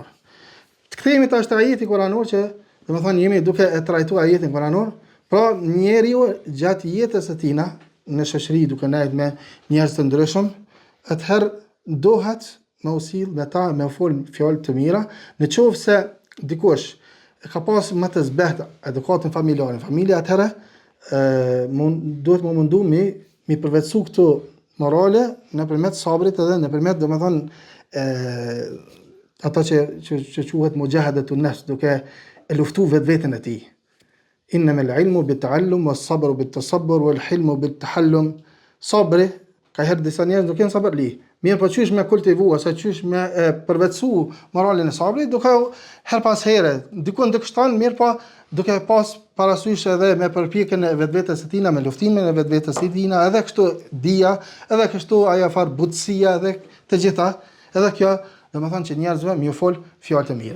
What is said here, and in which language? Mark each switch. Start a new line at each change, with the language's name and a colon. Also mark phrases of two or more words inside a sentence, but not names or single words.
Albanian: Kthehemi tash te ajeti kuranor që domethënë jemi duke e trajtuar ajetin kuranor, pra njeriu gjatë jetës së tij në shoqëri duke nejt me njerëz të ndryshëm, atëherë dohet me usill me ta, me fol fjalë të mira, në qoftë se dikush ka pas më të zbehtë edukatën familjare, familja atëherë duhet më mundu mi përvetësu këto morale nëpërmjet sabrit edhe nëpërmjet domethënë ato që quhet
Arabic: مجاهدة النفس,
Albanian: duke e luftu vetveten e tij.
Arabic: إنما العلم بالتعلم والصبر بالتصبر والحلم بالتحلم.
Albanian: Sabri, ka herë disa njerëz nuk janë sabërli. Mirë po qysh me kultivu ose qysh me përvetësu moralin e sabrit, duke her pas here, dikun të kështon, mirë po duke pas parasysh edhe me përpjekjen e vetvetes së tina, me luftimin e vetvetes së tina, edhe kështu dia, edhe kështu ajo far butësia edhe të gjitha, edhe kjo domethënë që njerëzve më fol fjalë të mira.